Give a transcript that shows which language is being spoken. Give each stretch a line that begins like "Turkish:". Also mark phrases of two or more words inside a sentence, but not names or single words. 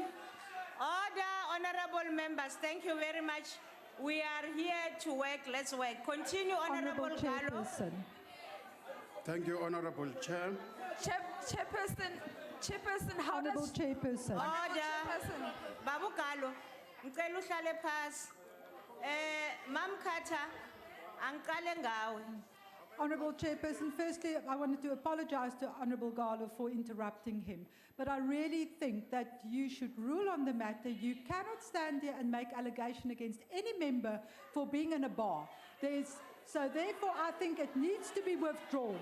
English: Order, honorable members, thank you very much. We are here to work, let's work. Continue, Honorable Gallo. Thank you, Honorable Chair. Chairperson, how Honorable does... Chairperson. Order.
Zulu: Babu Gallo, ngicela uhlale phasi. Mam Kata, angqale ngawe.
English: Honorable Chairperson, firstly, I wanted to apologize to Honorable Garlo for interrupting him. But I really think that you should rule on the matter. You cannot stand here and make allegation against any member for being in a bar. So therefore, I think it needs to be withdrawn.